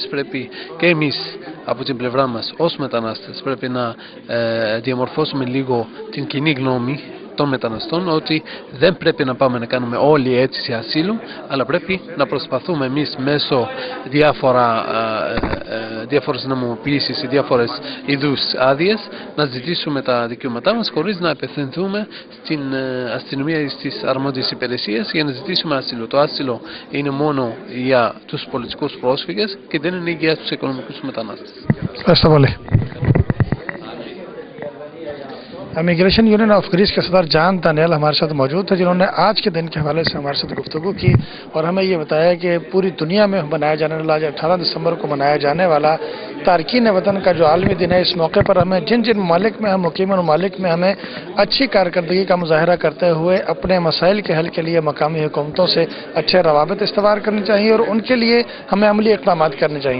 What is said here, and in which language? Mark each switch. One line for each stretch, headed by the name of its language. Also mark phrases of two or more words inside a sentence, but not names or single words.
Greek: Πρέπει και εμείς από την πλευρά μας ως μετανάστες πρέπει να διαμορφώσουμε λίγο την κοινή γνώμη των μεταναστών, ότι δεν πρέπει να πάμε να κάνουμε όλη η αίτηση ασύλου, αλλά πρέπει να προσπαθούμε εμείς μέσω διάφορες νομιμοποιήσεις ή διάφορες είδους άδειες να ζητήσουμε τα δικαιώματά μας, χωρίς να απευθυνθούμε στην αστυνομία ή στις αρμόδιες υπηρεσίες για να ζητήσουμε άσυλο. Το άσυλο είναι μόνο για τους πολιτικούς πρόσφυγες και δεν είναι για τους οικονομικούς μετανάστες. Ευχαριστώ πολύ.
Urdu: امیگریشن یونین آف گریس کے صدر جان دانیال ہمارے ساتھ موجود تھے، جنہوں نے آج کے دن کے حوالے سے ہمارے ساتھ گفتگو کی اور ہمیں یہ بتایا کہ پوری دنیا میں منایا جانے والا 18 دسمبر کو منایا جانے والا تارکین وطن کا جو عالمی دن ہے، اس موقع پر ہمیں جن جن ممالک میں ہم مقیم ممالک میں ہمیں اچھی کارکردگی کا مظاہرہ کرتے ہوئے اپنے مسائل کے حل کے لیے مقامی حکومتوں سے اچھے روابط استوار کرنی چاہیے اور ان کے لیے ہمیں عملی اقدام کرنے چاہیے.